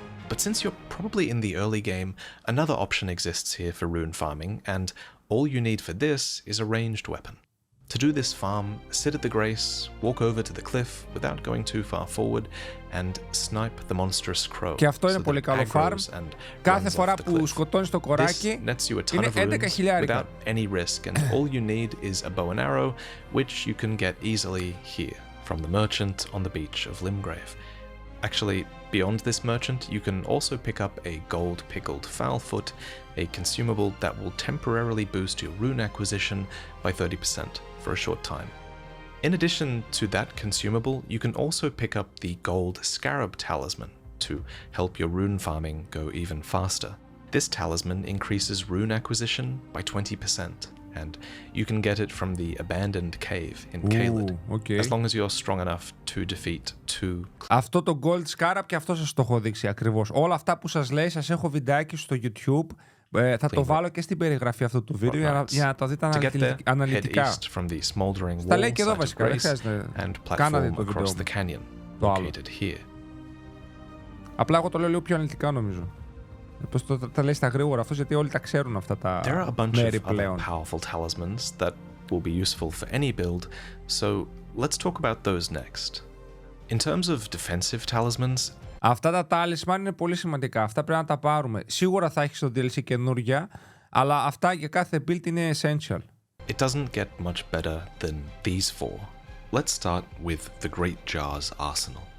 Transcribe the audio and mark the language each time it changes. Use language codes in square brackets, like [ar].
[en] But since you're probably in the early game, another option exists here for rune farming, and all you need for this is a ranged weapon. To do this farm, sit at the Grace, walk over to the cliff without going too far forward, and snipe the monstrous crow. [el] Και αυτό είναι πολύ καλό farm. Κάθε φορά που σκοτώνεις το κοράκι, είναι 11.000. [en] Without any risk, and all you need is a bow and arrow, which you can get easily here from the merchant on the beach of Limgrave. Actually, beyond this merchant, you can also pick up a gold pickled foulfoot, a consumable that will temporarily boost your rune acquisition by 30% for a short time. In addition to that consumable, you can also pick up the gold scarab talisman to help your rune farming go even faster. This talisman increases rune acquisition by 20%. And you can get it from the abandoned cave in Caelid, okay. as long as you're strong enough to defeat 2. [el] Αυτό το Gold Scarab και αυτό σας το έχω δείξει ακριβώς. Όλα αυτά που σας λέει, σας έχω βιντεάκι στο YouTube. Θα το βάλω και στην περιγραφή αυτού του βίντεο για να το δείτε αναλυτικά. Τα λέει και εδώ βασικά, δεν χρειάζεται. Κάνατε το βίντεο το άλλο. Απλά εγώ το λέω λίγο πιο αναλυτικά νομίζω. Πώς τα λέει στα γρήγορα αυτός, γιατί όλοι τα ξέρουν αυτά τα μέρη πλέον. [en] There are a bunch of other powerful talismans that will be useful for any build, so let's talk about those next. In terms of defensive talismans, [el] αυτά τα talisman είναι πολύ σημαντικά. Αυτά πρέπει να τα πάρουμε. Σίγουρα θα έχει στο DLC καινούργια, αλλά αυτά για κάθε build είναι essential. [en] It doesn't get much better than these four. Let's start with the Great Jar's arsenal.